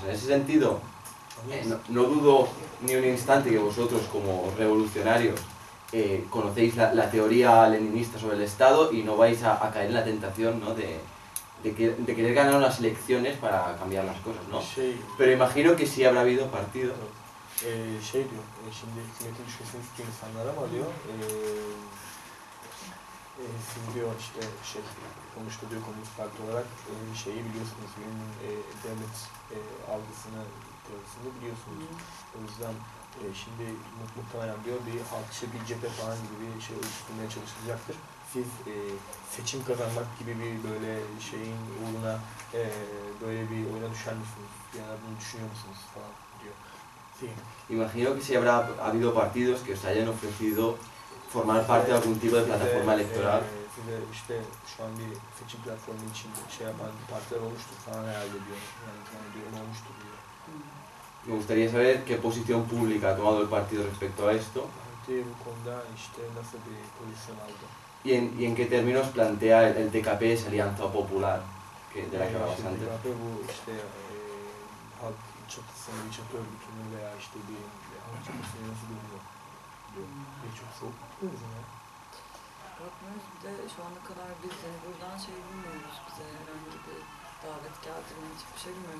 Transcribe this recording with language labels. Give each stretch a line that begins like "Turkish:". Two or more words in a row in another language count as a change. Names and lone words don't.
Spanish: En ese sentido, no dudo ni un instante que vosotros como revolucionarios conocéis la teoría leninista sobre el Estado y no vais a caer en la tentación, ¿no? de querer ganar unas elecciones para cambiar las cosas, ¿no? Pero imagino que sí habrá habido partidos.
Turkish: Diyor, şimdi hükümetin düşmesini istiyor insanlar ama diyor, siz diyor işte sonuçta diyor Komünist Parti olarak şeyi biliyorsunuz, devlet algısını, teorisini biliyorsunuz. O yüzden şimdi muhtemelen diyor bir halkçı bir cephe falan gibi bir şey oluşturmaya çalışılacaktır. Siz seçim kazanmak gibi bir böyle şeyin uğruna böyle bir oyuna düşer misiniz? Yani bunu düşünüyor musunuz falan diyor.
Spanish: Sí. Imagino que si habrá habido partidos que os hayan ofrecido formar parte de algún tipo de plataforma electoral.
Turkish: Size işte şu an bir seçim platformu için şey yapan partiler olmuştur falan herhalde diyor. Yani diyorum olmuştur diyor.
Spanish: Me gustaría saber qué posición pública ha tomado el partido respecto a esto.
Turkish: Bu konuda işte nasıl bir pozisyon aldı.
Spanish: Y en qué términos plantea el TKP esa alianza popular de la que hablabas antes.
Turkish: TKP bu işte halk çatısının bir çatı örgütünü veya işte bir halk çatısını nasıl görüyor diyor. Çok soğuk bakmıyoruz ya. Bakmıyoruz, bir de şu ana kadar biz buradan şey bilmiyoruz, bize herhangi bir davet geldiğini hiçbir şey bilmiyoruz.